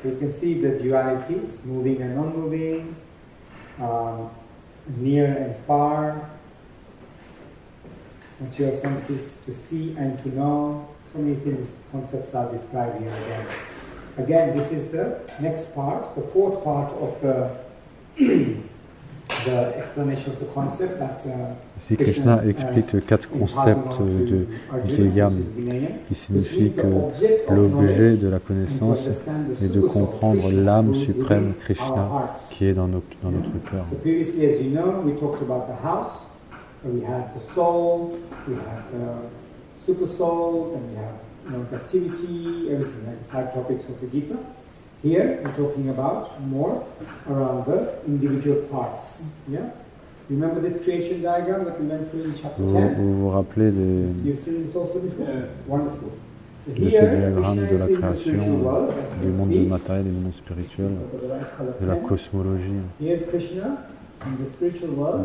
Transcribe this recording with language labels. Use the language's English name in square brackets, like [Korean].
[English] So you can see the dualities, moving and non-moving, near and far, material senses to see and to know. So many things, concepts are described here again. Again, this is the next part, the fourth part of the explanation of the concept that [French] ici, Krishna explique 4 concepts de Gyeyam, qui signifie que l'objet de la connaissance est de comprendre l'âme suprême Krishna qui est dans notre cœur. [English] So previously, as you know, we talked about the house, where we had the soul, we had the super soul, and we have the activity, everything, like the 5 topics of the Gita. Here, we're talking about more around the individual parts. Yeah? Remember this creation diagram that we went through in chapter 10? [French] Vous vous rappelez [English] You've seen this also before? Yeah. Wonderful. So [French] de ce diagramme de la création du monde matériel et du monde spirituel, de la cosmologie. [English] Here's Krishna in the spiritual world.